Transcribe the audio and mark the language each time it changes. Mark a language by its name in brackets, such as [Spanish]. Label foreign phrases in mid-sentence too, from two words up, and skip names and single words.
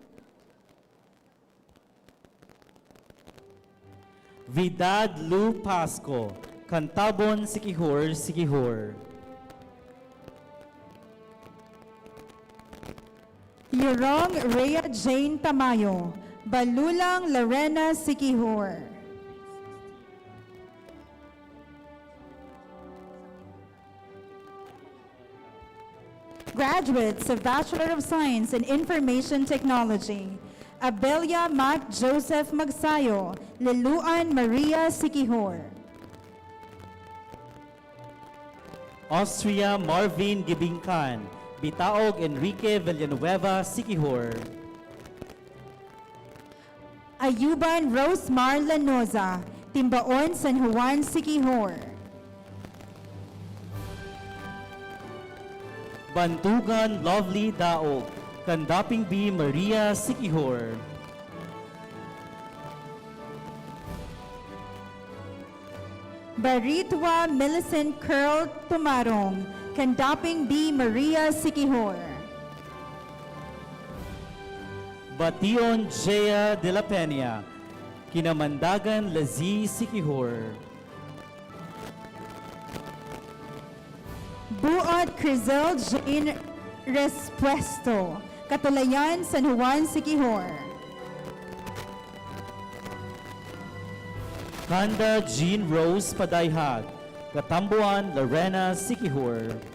[English] Vidad Lu Pasco, Cantabon Sikihor Sikihor. Yerong Rhea Jane Tamayo, Balulang Lorena Sikihor. Graduates of Bachelor of Science in Information Technology, Abelia Mac Joseph Magsayo, Liluan Maria Sikihor. Austria Marvin Gibingkan, Bitaog Enrique Villanueva Sikihor. Ayuban Rosemar Lanoza, Timbaon San Juan Sikihor. Bantugan Lovely Daog, Kandaping B Maria Sikihor. Baritwa Millicent Curl Tumarong, Kandaping B Maria Sikihor. Bation Jea de la Peña, Kinamandagan Lazi Sikihor. Buot Crizel Jane Respuesto, Katulayan San Juan Sikihor. Kanda Jean Rose Padayhag, Katambuan Lorena Sikihor.